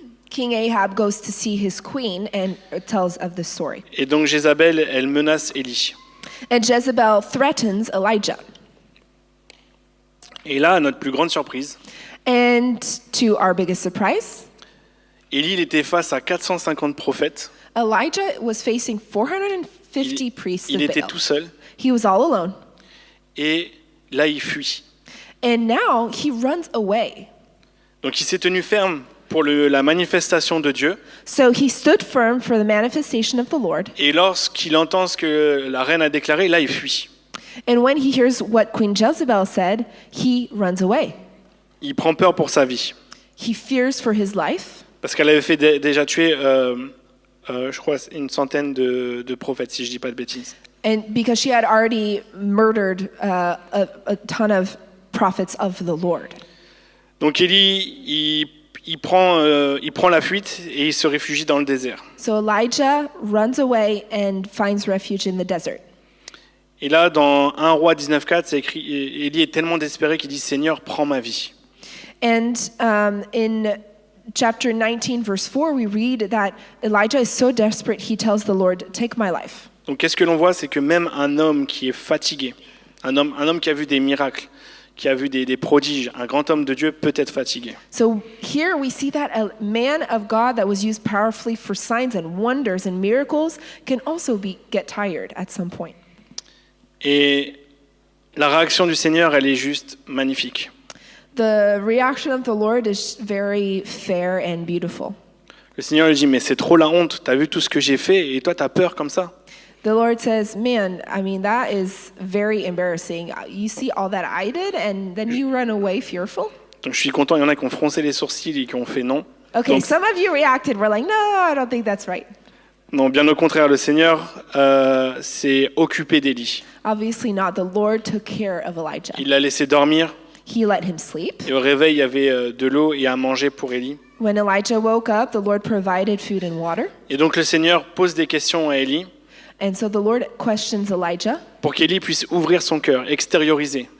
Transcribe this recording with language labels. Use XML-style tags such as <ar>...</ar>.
<en>King Ahab goes to see his queen and tells of the story.</en> <fr>Et donc Jézabel, elle menace Élie.</fr> <en>And Jezebel threatens Elijah.</en> <fr>Et là, à notre plus grande surprise,</fr> <en>And to our biggest surprise,</en> <fr>Élie il était face à 450 prophètes.</fr> <en>Elijah was facing 450 priests</en> <fr>Il</fr> <en>of</en> <fr>était</fr> <en>Baal.</en> <fr>tout seul.</fr> <en>He was all alone.</en> <fr>Et là, il fuit.</fr> <en>And now he runs away.</en> <fr>Donc il s'est tenu ferme pour la manifestation de Dieu.</fr> <en>So he stood firm for the manifestation of the Lord.</en> <fr>Et lorsqu'il entend ce que la reine a déclaré, là, il fuit.</fr> <en>And when he hears what Queen Jezebel said, he runs away.</en> <fr>Il prend peur pour sa vie.</fr> <en>He fears for his life</en> <fr>Parce qu'elle avait fait déjà tuer je crois, une centaine de prophètes, si je dis pas de bêtises.</fr> <en>And because she had already murdered a ton of prophets of the Lord.</en> <fr>Donc Élie, il prend la fuite et il se réfugie dans le désert.</fr> <en>So Elijah runs away and finds refuge in the desert.</en> <fr>Et là, dans 1 Roi 19,4, c'est écrit, Élie est tellement désespéré qu'il dit « Seigneur, prends ma vie ».</fr> <en>And in chapter 19, verse 4, we read that Elijah is so desperate, he tells the Lord, take my life.</en> <fr>Donc qu'est-ce que l'on voit, c'est que même un homme qui est fatigué, un homme qui a vu des miracles, qui a vu des prodiges, un grand homme de Dieu peut être fatigué.</fr> <en>So here we see that a man of God that was used powerfully for signs and wonders and miracles can also get tired at some point.</en> <fr>Et la réaction du Seigneur, elle est juste magnifique.</fr> <en>The reaction of the Lord is very fair and beautiful.</en> <fr>Le Seigneur lui dit, mais c'est trop la honte, t'as vu tout ce que j'ai fait et toi t'as peur comme ça.</fr> <en>The Lord says, man, I mean, that is very embarrassing. You see all that I did and then you run away fearful?</en> <fr>Donc je suis content, il y en a qui ont froncé les sourcils et qui ont fait non.</fr> <en>Okay,</en> <fr>Donc,</fr> <en>some of you reacted, were like, no, I don't think that's right.</en> <fr>non, bien au contraire, le Seigneur s'est occupé d'Élie.</fr> <en>Obviously not. The Lord took care of Elijah.</en> <fr>Il l'a laissé dormir</fr> <en>He let him sleep.</en> <fr>et au réveil, il y avait de l'eau et à manger pour Élie.</fr> <en>When Elijah woke up, the Lord provided food and water.</en> <fr>Et donc le Seigneur pose des questions à Élie</fr> <en>And so the Lord questions Elijah.</en> <fr>pour qu'Élie puisse ouvrir son cœur, extérioriser.</fr>